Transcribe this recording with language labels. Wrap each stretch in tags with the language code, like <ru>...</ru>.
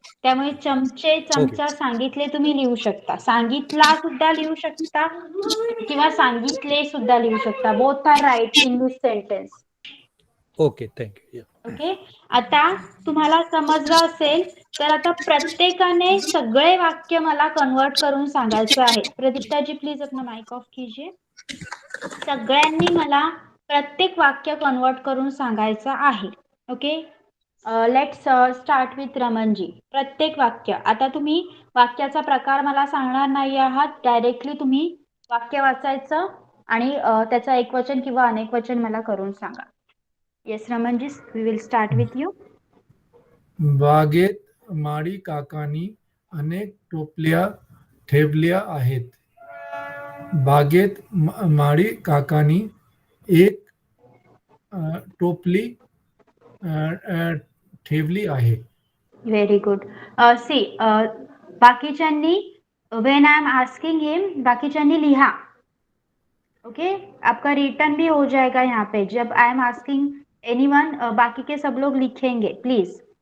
<mr>त्यामुळे चमचे, चमचा, सांगितले तुम्ही लिहू शकता. सांगितला सुद्धा लिहू शकता किंवा सांगितले सुद्धा लिहू शकता.</mr> <en>Both are right in this sentence. Okay. Thank you. Okay.</en> <mr>आता तुम्हाला समजलं असेल तर आता प्रत्येकाने सगळे वाक्य मला कन्वर्ट करून सांगायचं आहे.</mr> <hi>प्रदीप्ताजी प्लीज अपना माइक ऑफ कीजिए.</hi> <mr>सगळ्यांनी मला प्रत्येक वाक्य कन्वर्ट करून सांगायचं आहे.</mr> <en>Okay. Let's start with Ramanji.</en> <mr>प्रत्येक वाक्य. आता तुम्ही वाक्याचा प्रकार मला सांगणार नाही आहात. डायरेक्टली तुम्ही वाक्य वाचायचं आणि त्याचं एकवचन किंवा अनेक वचन मला करून सांगा.</mr> <en>Yes Ramanji, we will start with you.</en> <mr>बागेत माळी काकांनी अनेक टोपल्या ठेवल्या आहेत. बागेत माळी काकांनी एक टोपली ठेवली आहे.</mr> <en>Very good. See बाकीच्यांनी when I am asking him</en> <mr>बाकीच्यांनी लिहा.</mr> <en>Okay.</en> <hi>आपका रिटर्न भी हो जाएगा यहाँ पे. जब</hi> <en>I am asking anyone</en> <hi>बाकी के सब लोग लिखेंगे प्लीज.</hi>